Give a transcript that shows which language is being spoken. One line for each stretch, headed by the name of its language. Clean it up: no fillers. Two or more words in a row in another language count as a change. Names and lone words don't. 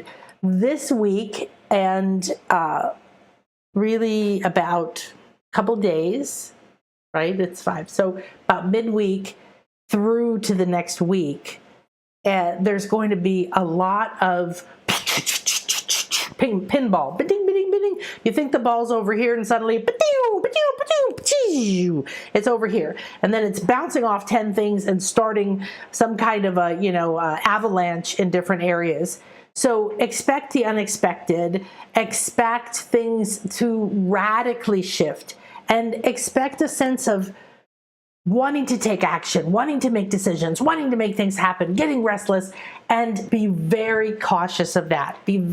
English: This week, and really about a couple days, right? It's 5. So about midweek through to the next week, there's going to be a lot of pinball, ba-ding, ba-ding, ba-ding. You think the ball's over here, and suddenly, ba-ding, ba-ding, ba-ding, it's over here, and then it's bouncing off 10 things and starting some kind of a avalanche in different areas. So expect the unexpected, expect things to radically shift, and expect a sense of wanting to take action, wanting to make decisions, wanting to make things happen, getting restless, and be very cautious of that.